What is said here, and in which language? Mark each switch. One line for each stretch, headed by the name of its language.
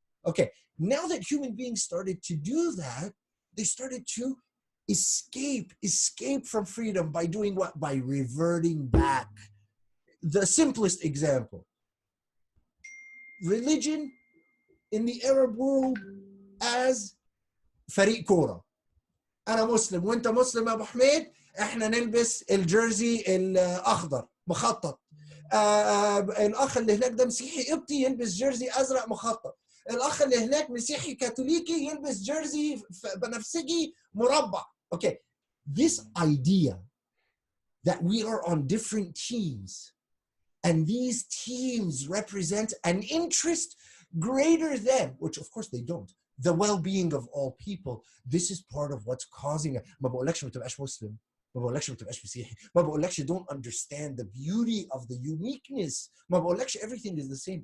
English: Okay, now that human beings started to do that, they started to escape from freedom by doing what? By reverting back. The simplest example. Religion in the Arab world as
Arabic: فريق كورة. أنا مسلم وأنت مسلم يا أبو حميد، إحنا نلبس الجيرزي الأخضر مخطط. الأخ اللي هناك ده مسيحي قبطي يلبس جيرزي أزرق مخطط. الأخ اللي هناك مسيحي كاثوليكي يلبس جيرزي بنفسجي مربع.
English: Okay, this idea that we are on different teams and these teams represent an interest greater than, which of course they don't, the well-being of all people. This is part of what's causing it.
Arabic: ما بقولكش ما تبقاش مسلم، ما بقولكش ما تبقاش مسيحي، ما بقولكش
English: don't understand the beauty of the uniqueness،
Arabic: ما بقولكش
English: everything is the same.